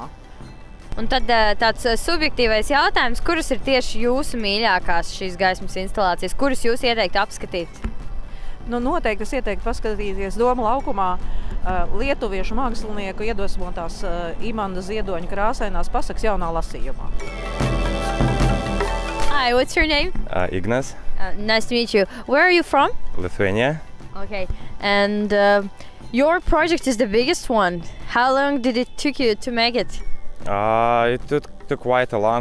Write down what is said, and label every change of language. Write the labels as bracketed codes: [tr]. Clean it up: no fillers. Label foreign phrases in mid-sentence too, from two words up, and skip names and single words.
[lv] Un tad tāds subjektīvais jautājums, kuras ir tieši jūsu mīļākās šīs gaismas instalācijas, kuras jūs ieteiktu apskatīt? Noteikti es ieteiktu paskatīties Doma laukumā lietuviešu mākslinieku iedvesmotās Imanda Ziedoņa krāsainās pasakas jaunā lasījumā. [en] Hi, what's your name? Ignas. Nice to meet you. Where are you from? Lithuania. Okay, and your project is the biggest one. How long did it take you to make it? It took quite a long.